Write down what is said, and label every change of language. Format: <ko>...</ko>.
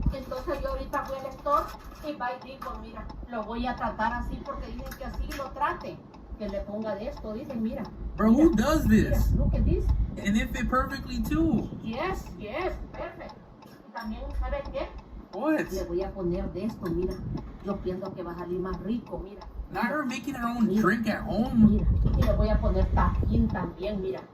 <es>Entonces yo ahorita fui al store y digo, mira, lo voy a tratar así porque dicen que así lo trate. Que le ponga de esto, dicen, mira.</es> <en>Bro,</en> <es>mira,</es> <en>who does this? Mira, look at this. And it fit perfectly too. Yes, perfect.</en> <es>Y también, ¿sabes qué?</es> <en>What?</en> <es>Le voy a poner de esto, mira. Yo pienso que va a salir más rico, mira.</es> <en>Not her making her own drink at home.</en> <es>Mira, y le voy a poner tajín también, mira.</es>